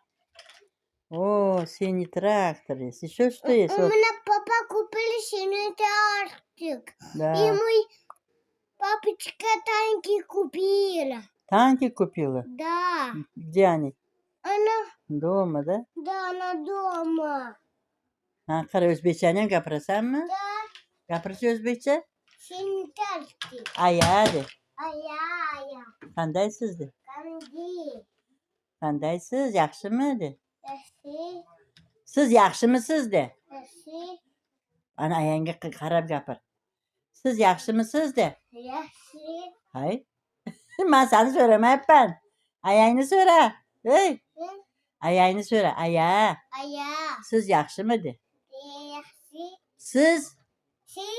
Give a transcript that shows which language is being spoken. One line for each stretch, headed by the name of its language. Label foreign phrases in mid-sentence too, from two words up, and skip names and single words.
Russian: О, синий трактор есть. Еще что есть? У Вот. меня папа купил синий тортик. И Да. мой папочка танки купила. Танки купила? Да. Где они? Она, Дома, да? да, она дома.
Uzbek: Ha, qara o'zbekchani ham gapirasanmi?
Russian: Да,
Uzbek: Gapirchi o'zbekcha?
Russian: синий тортик.
Uzbek: Aya de. Ая. Qandaysiz de. Канди. Qandaysiz? Yaxshimi de. Яси. Siz yaxshimisiz de. Яси. Ana ayangga qarab gapir. Siz yaxshimisiz de. Яси. Hay. Men seni so'ramayapman. Ayangni so'ra. Hey, ayangni so'ra. Aya, Ая. siz yaxshimi de. Яси. Siz Сис.